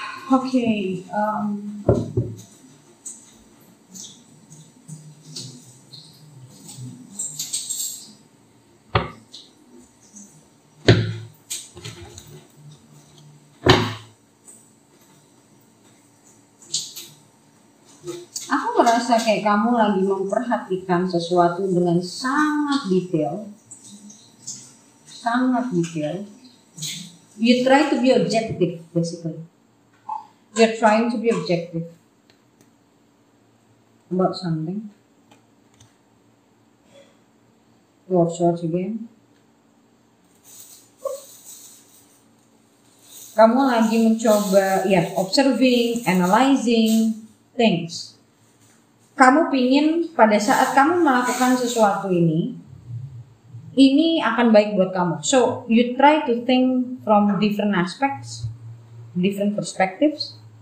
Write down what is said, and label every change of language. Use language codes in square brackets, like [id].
[id] Oke, aku merasa kayak kamu lagi memperhatikan sesuatu dengan sangat detail. Sangat detail. [en] You try to be objective, basically. You're trying to be objective about something. Your swords again. [id] Kamu lagi mencoba, ya, [en] observing, analyzing things. [id] Kamu pingin pada saat kamu melakukan sesuatu ini akan baik buat kamu. [en] So you try to think from different aspects, different perspectives.